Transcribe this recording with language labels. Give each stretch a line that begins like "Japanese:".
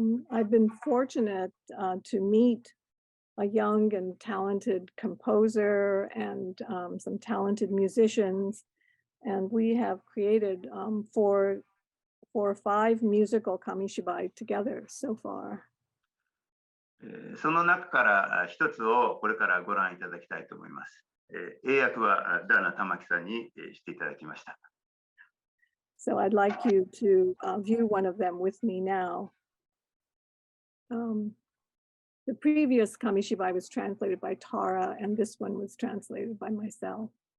English: I've been fortunate to meet a young and talented composer and some talented musicians, and we have created 4 or 5 musical kamishibai together so far.
Japanese: その中から一つをこれからご覧いただきたいと思います。英訳はダーナ玉木さんにしていただきました。
English: So I'd like you to view one of them with me now. The previous Kamishibai was translated by Tara, and this one was translated by myself.